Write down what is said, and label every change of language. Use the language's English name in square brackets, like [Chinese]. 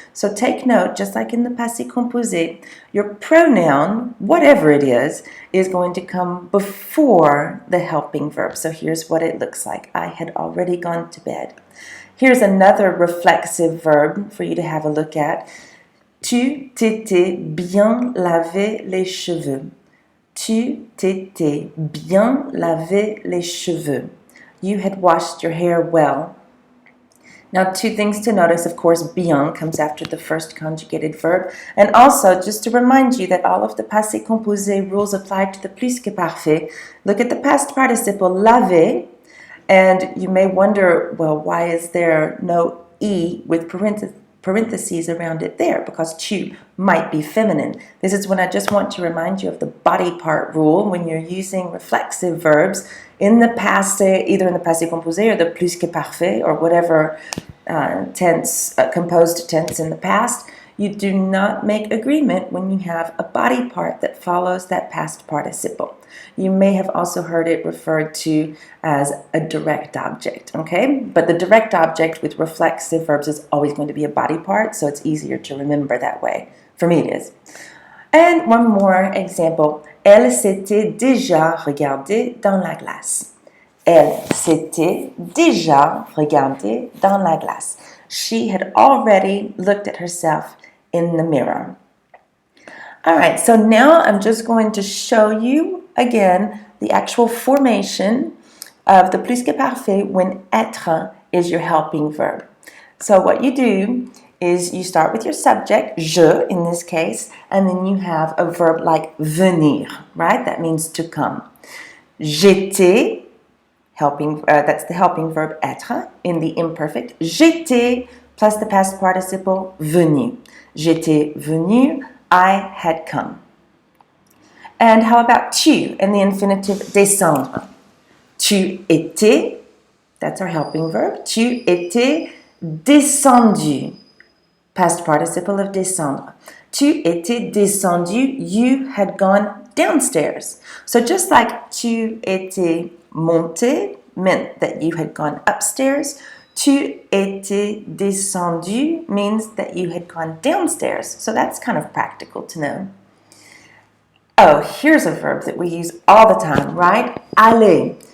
[English] So take note, just like in the passé composé, your pronoun, whatever it is going to come before the helping verb. So here's what it looks like. I had already gone to bed. Here's another reflexive verb for you to have a look at. [French] Tu t'étais bien lavé les cheveux. Tu t'étais bien lavé les cheveux. [English] You had washed your hair well. Now, two things to notice, of course, bien comes after the first conjugated verb. And also, just to remind you that all of the passé composé rules apply to the plus-que-parfait, look at the past participle laver, and you may wonder, well, why is there no E with parentheses around it there? Because tu might be feminine. This is when I just want to remind you of the body part rule when you're using reflexive verbs in the passé, either in the passé composé or the plus-que-parfait or whatever tense, composed tense in the past. You do not make agreement when you have a body part that follows that past participle. You may have also heard it referred to as a direct object, okay? But the direct object with reflexive verbs is always going to be a body part, so it's easier to remember that way. For me, it is. And one more example. [French] Elle s'était déjà regardée dans la glace. Elle s'était déjà regardée dans la glace. [English] She had already looked at herself in the mirror. All right, so now I'm just going to show you again the actual formation of the plus-que-parfait when être is your helping verb. So what you do is you start with your subject, je in this case, and then you have a verb like venir, right? That means to come. [French] J'étais, [English] that's the helping verb être in the imperfect. [French] J'étais [English] plus the past participle venu. [French] J'étais venu, [English] I had come. And how about tu and the infinitive descendre? [French] Tu étais, [English] that's our helping verb. [French] Tu étais descendu, [English] past participle of descendre. [French] Tu étais descendu, [English] you had gone downstairs. So just like [French] tu étais monté [English] meant that you had gone upstairs, [French] tu étais descendu [English] means that you had gone downstairs. So that's kind of practical to know. Oh, here's a verb that we use all the time, right? Aller.